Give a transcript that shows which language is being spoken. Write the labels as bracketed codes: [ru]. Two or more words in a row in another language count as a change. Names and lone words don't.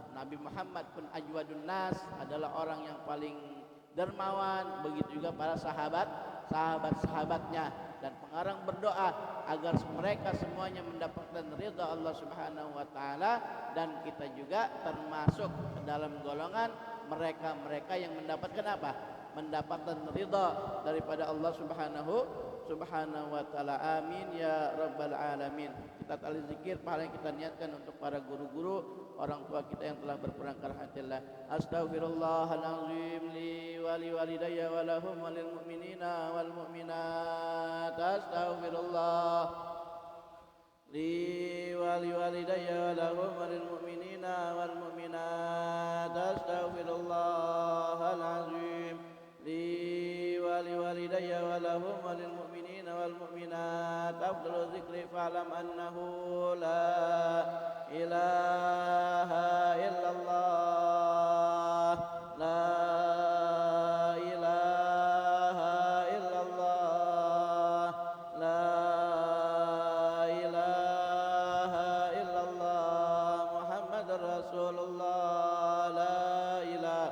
[id] Nabi Muhammad pun [ar] أجود الناس, [id] adalah orang yang paling dermawan, begitu juga para sahabat-sahabatnya, dan pengarang berdoa agar mereka semuanya mendapatkan ridha Allah [ar] سبحانه وتعالى, [id] dan kita juga termasuk ke dalam golongan mereka-mereka yang mendapatkan apa? Mendapatkan ridha daripada Allah [ar] سبحانه وتعالى. آمين يا رب العالمين. [id] Kita tali zikir pahala yang kita niatkan untuk para guru-guru, orang tua kita yang telah berperang ke rahmatillah. [ar] أستغفر الله العظيم لي ولوالدي ولهم وللمؤمنين والمؤمنات. أستغفر الله لي ولوالدي ولهم وللمؤمنين والمؤمنات. أستغفر الله العظيم لي ولوالدي ولهم وللمؤمنين والمؤمنات. أفضل الذكر فاعلم أنه لا إله إلا الله، لا إله إلا الله، لا ilaha illallah, la إله إلا الله، محمد رسول الله، لا إله